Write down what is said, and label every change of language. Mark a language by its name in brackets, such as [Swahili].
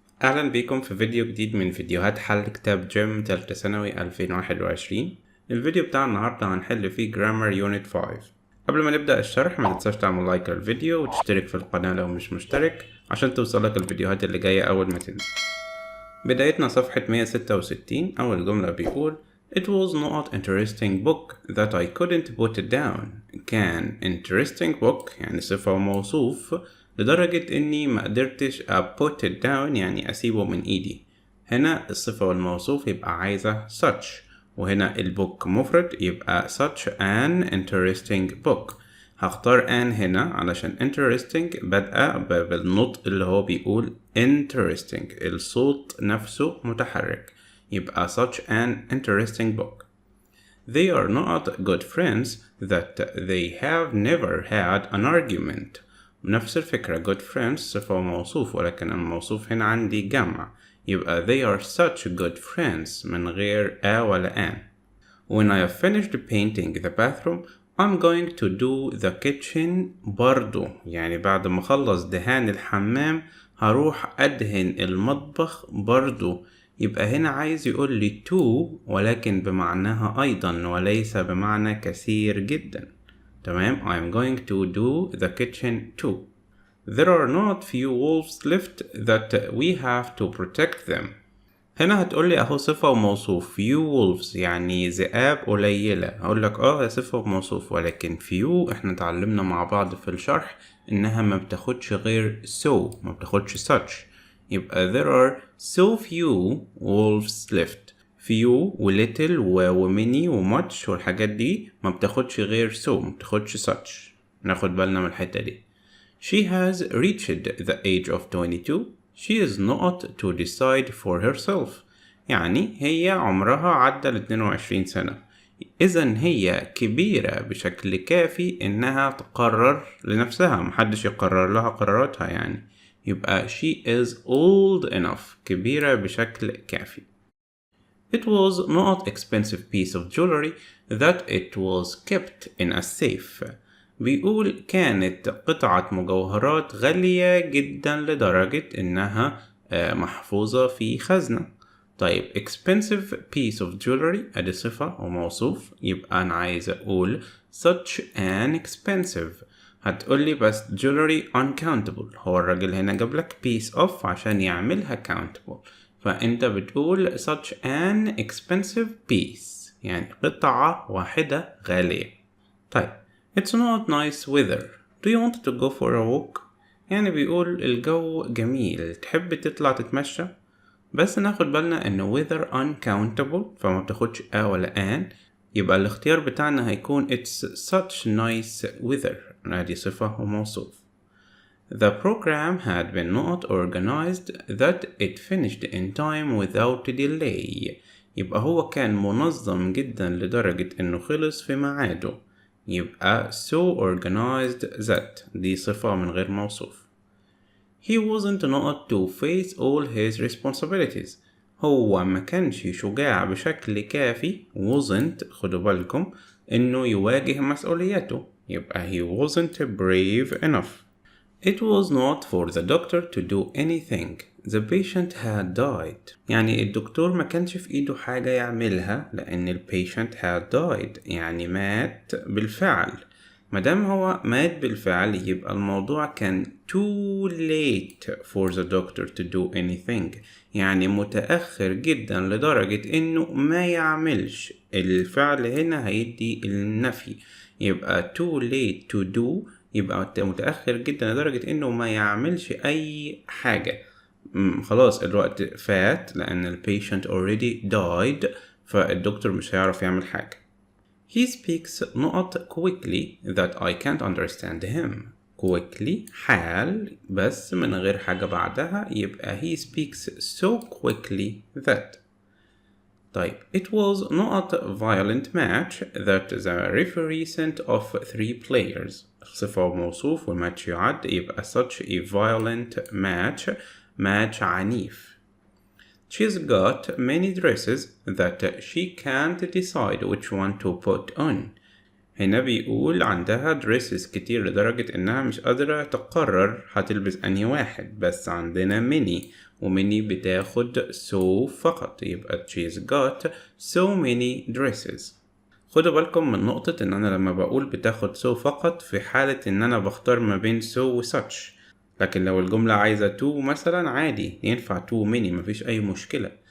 [Arabic] أهلا بيكم في فيديو جديد من فيديوهات حل كتاب جيم تالتة ثانوي 2021. الفيديو بتاع النهاردة هنحل فيه Grammar Unit 5. قبل ما نبدأ الشرح ما تنساش تعمل لايك للفيديو وتشترك في القناة لو مش مشترك عشان توصلك الفيديوهات اللي جاية أول ما تنزل. بدايتنا صفحة 166. أول جملة بيقول [English] It was not interesting book that I couldn't put it down. [Arabic] كان [English] interesting book [Arabic] يعني صفة وموصوف لدرجة إني ما قدرتش [English] put it down [Arabic] يعني أسيبه من إيدي. هنا الصفة والموصوف يبقى عايزة such، وهنا البوك مفرد يبقى [English] such an interesting book. [Arabic] هختار an هنا علشان interesting بادئة بالنطق اللي هو بيقول interesting، الصوت نفسه متحرك، يبقى [English] such an interesting book. They are not good friends that they have never had an argument. [Arabic] نفس الفكرة good friends صفة وموصوف، ولكن الموصوف هنا عندي جمع، يبقى [English] they are such good friends [Arabic] من غير a ولا an. [English] When I have finished painting the bathroom I'm going to do the kitchen [Arabic] برضو، يعني بعد ما اخلص دهان الحمام هروح ادهن المطبخ برضو. يبقى هنا عايز يقول لي to ولكن بمعناها ايضا وليس بمعنى كثير جدا. تمام، [English] I'm going to do the kitchen too. There are not few wolves left that we have to protect them. [Arabic] هنا هتقولي اهو صفة وموصوف [English] few wolves [Arabic] يعني ذئاب قليلة، هقولك هي صفة وموصوف، ولكن few احنا اتعلمنا مع بعض في الشرح انها ما بتاخدش غير so، ما بتاخدش such، يبقى [English] there are so few wolves left. [Arabic] few و little و many و much والحاجات دي ما بتاخدش غير so، ما بتاخدش such، ناخد بالنا من الحتة دي. [English] She has reached the age of 22. She is not to decide for herself. [Arabic] يعني هي عمرها عدى 22 سنة، إذن هي كبيرة بشكل كافي إنها تقرر لنفسها، محدش يقرر لها قراراتها يعني، يبقى [English] she is old enough [Arabic] كبيرة بشكل كافي. [English] It was not expensive piece of jewelry that it was kept in a safe. [Arabic] بيقول كانت قطعة مجوهرات غالية جدا لدرجة إنها محفوظة في خزنة. طيب expensive piece of jewelry أدي صفة وموصوف، يبقى أنا عايز أقول [English] such an expensive. [Arabic] هتقولي بس jewelry uncountable، هو الراجل هنا جابلك [English] piece of [Arabic] عشان يعملها countable، فأنت بتقول [English] such an expensive piece [Arabic] يعني قطعة واحدة غالية. طيب [English] It's not nice weather. Do you want to go for a walk? [Arabic] يعني بيقول الجو جميل، تحب تطلع تتمشى؟ بس ناخد بالنا إن weather uncountable فما بتاخدش a ولا an، يبقى الاختيار بتاعنا هيكون [English] It's such nice weather، [Arabic] ادي صفة وموصوف. [English] The program had been not organized that it finished in time without delay. [Arabic] يبقى هو كان منظم جدا لدرجة إنه خلص في ميعاده، يبقى [English] so organized that [Arabic] دي صفة من غير موصوف. [English] He wasn't not to face all his responsibilities. [Arabic] هو ما كانش شجاع بشكل كافي، wasn't خدوا بالكم إنه يواجه مسؤولياته، يبقى [English] he wasn't brave enough. It was not for the doctor to do anything. The patient had died. [Arabic] يعني الدكتور ما كانش في ايده حاجة يعملها لأن ال [English] patient had died [Arabic] يعني مات بالفعل. مادام هو مات بالفعل يبقى الموضوع كان [English] too late for the doctor to do anything، [Arabic] يعني متأخر جدا لدرجة إنه ما يعملش. الفعل هنا هيدي النفي، يبقى [English] too late to do [Arabic] يبقى متأخر جدا لدرجة إنه ما يعملش أي حاجة. خلاص الوقت فات لأن ال [English] patient already died، [Arabic] فالدكتور مش هيعرف يعمل حاجة. [English] He speaks not quickly that I can't understand him. [Arabic] quickly حال بس من غير حاجة بعدها، يبقى [English] he speaks so quickly that. [Arabic] طيب [English] It was not a violent match that the referee sent off 3 players. [Arabic] صفة وموصوف والماتش يعد، يبقى [English] such a violent match [Arabic] عنيف. [English] She's got many dresses that she can't decide which one to put on. [Arabic] هنا بيقول عندها dresses كتير لدرجة إنها مش قادرة تقرر هتلبس أنهي واحد، بس عندنا many ومني بتاخد so فقط، يبقى [English] she's got so many dresses. [Arabic] خدوا بالكم من نقطة إن أنا لما بقول بتاخد so فقط في حالة إن أنا بختار ما بين so و such، لكن لو الجملة عايزة to مثلا عادي ينفع [English] to many [Arabic] مفيش أي مشكلة.